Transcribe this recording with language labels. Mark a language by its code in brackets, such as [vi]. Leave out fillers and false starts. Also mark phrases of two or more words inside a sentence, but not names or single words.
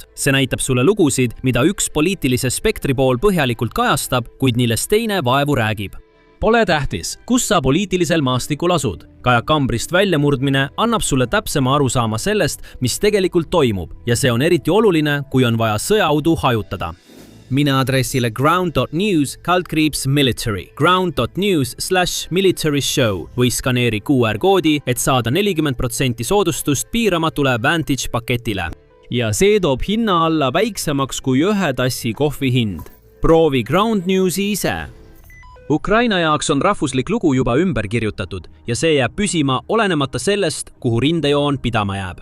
[et] See näitab sulle lugusid, mida üks poliitilise spektri pool põhjalikult kajastab, kuid millest teine vaevu räägib. Pole tähtis, kus sa poliitilisel maastikul asud. Kajakambrist väljamurdmine annab sulle täpsema arusaama sellest, mis tegelikult toimub ja see on eriti oluline, kui on vaja sõjaudu hajutada. Mine aadressile ground.news/military ground.news/military show või skaneeri QR-koodi, et saada 40% soodustust piiramatule Vantage paketile. Ja see toob hinna alla väiksemaks kui 1 tassi kohvi hind. Proovi Ground Newsi ise. Ukraina jaoks on rahvuslik lugu juba ümber kirjutatud ja see jääb püsima olenemata sellest, kuhu rindejoon pidama jääb.